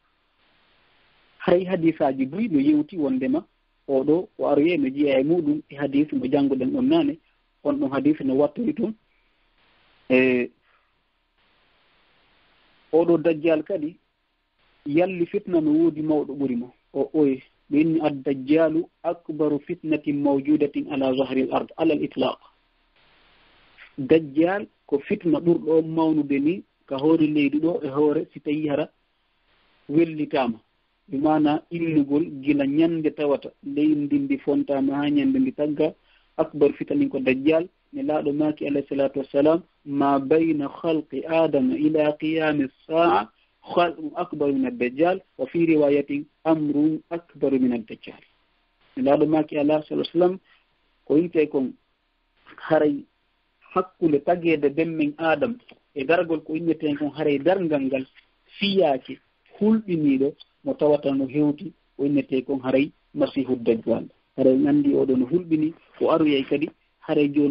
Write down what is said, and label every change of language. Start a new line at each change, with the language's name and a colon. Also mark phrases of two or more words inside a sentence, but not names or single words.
Fula: haray hadisaji duy no yewti wondema oɗo o aroye no jeeya e muɗum e hadis mo janngoɗen ɗon naane on ɗon hadis no wattori toon e oɗo dajjal kadi yalli fitna no woodi mawɗo ɓuri mo o oye ɓe inni
Arabic: الدجال أكبر فتنة موجودة على ظهر الأرض على الإطلاق
Fula: dajjal ko fitna ɓurɗo mawnude ni ka hoore leydi ɗo e hoore si tawi hara wellitama bimana innugol gila ñande tawata leydi ndi fontama ha ñande ndi tagga
Arabic: أكبر فتن
Fula: ko dajjal ne laaɗo maaki
Arabic: عليه الصلاة والسلام ما بين خلق آدم إلى قيام الساعة خلق أكبر من الدجال وفي رواية أمر أكبر من الدجال
Fula: wa fi riwayatin amrun akbaru min addajjal ne laaɗo maaki
Arabic: عليه الصلاة والسلام
Fula: ko yinte kon haray hakkunde tagede demmen adam e dargol ko inneten kon haray dargal ngal fiyaake hulɓiniɗo mo tawata no hewti o innete kon haray masihu dajjal haray andi oɗo no hulɓini o aroyay kadi haray joni